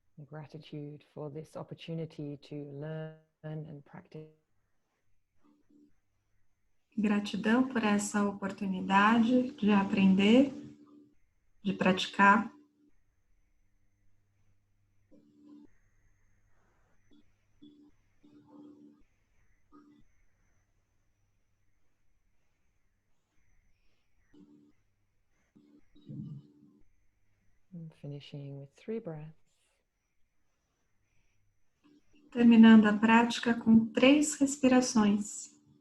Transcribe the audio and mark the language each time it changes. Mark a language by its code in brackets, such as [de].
[en] Gratitude for this opportunity to learn and practice. [pt] Gratidão por essa oportunidade de aprender, de praticar. [en] And finishing with 3 breaths. [pt] Terminando a prática com 3 respirações.